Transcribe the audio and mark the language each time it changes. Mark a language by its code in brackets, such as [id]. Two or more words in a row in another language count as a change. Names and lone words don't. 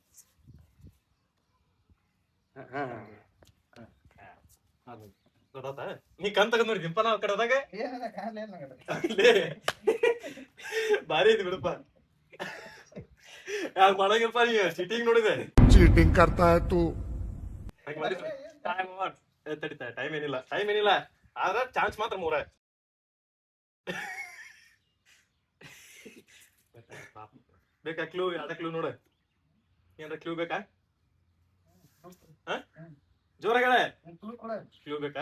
[kn] ಗೊತ್ತಾತ? ನೀ ಕಣ್ ತಗೊಂಡ್ ನೋಡಿ ದಿಂಪನ ಕಡೆದಾಗ ಭಾರಿ ಐತಿ ಬಿಡಪ್ಪ. ಯಾಕೆ ಮಾಡಂಗಿಲ್ಪ ನೀ ಚೀಟಿಂಗ್ ನೋಡಿದೆ. [hi] चीटिंग करता है तू. [kn] ತಡಿತಾ ಟೈಮ್ ಏನಿಲ್ಲ ಆದ್ರೆ ಚಾನ್ಸ್ ಮಾತ್ರ 3. ಬೇಕಾ ಕ್ಲೂ? ಯಾವ್ದ ಕ್ಲೂ ನೋಡ, ಏನ್ರ ಕ್ಲೂ ಬೇಕಾ? ಜೋರಾಗ ಕ್ಲೂ ಬೇಕಾ?